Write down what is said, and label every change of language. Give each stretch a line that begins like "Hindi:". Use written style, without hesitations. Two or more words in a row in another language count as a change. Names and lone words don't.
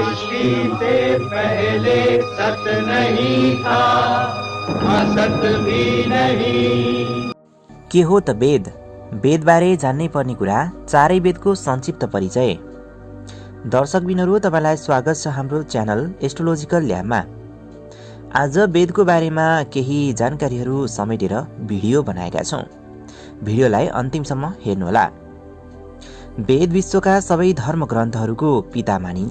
Hindi: सृष्टि से पहले सत नहीं था, असत भी नहीं।
Nepali: के हो त वेद? वेदबारे जान्नै पर्ने कुरा, चारै वेदको संक्षिप्त परिचय। दर्शकबिनहरू, तपाईँलाई स्वागत छ हाम्रो च्यानल एस्ट्रोलोजिकल ल्याबमा। आज वेदको बारेमा केही जानकारीहरू समेटेर भिडियो बनाएका छौँ। भिडियोलाई अन्तिमसम्म हेर्नुहोला। वेद विश्वका सबै धर्मग्रन्थहरूको पिता मानिन्छ।